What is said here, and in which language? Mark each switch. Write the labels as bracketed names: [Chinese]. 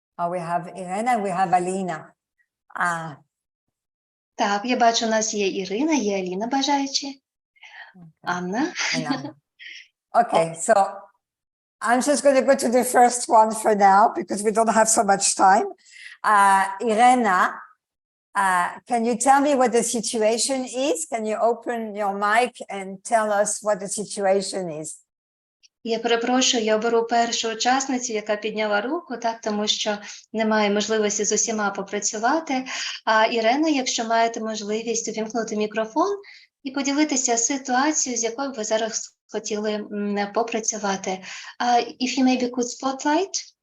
[English] We have Irena, we have Alina. [Ukrainian] Так, я бачу, у нас є Ірина, є Аліна бажаючі. Анна. [English] Okay, so I'm just going to go to the first one for now because we don't have so much time. Irena, can you tell me what the situation is? Can you open your mic and tell us what the situation is? [Ukrainian] Я перепрошую, я беру першу учасницю, яка підняла руку, так, тому що немає можливості з усіма попрацювати. А Ірена, якщо маєте можливість увімкнути мікрофон і поділитися ситуацією, з якою ви зараз хотіли попрацювати. [English] If you maybe could spotlight.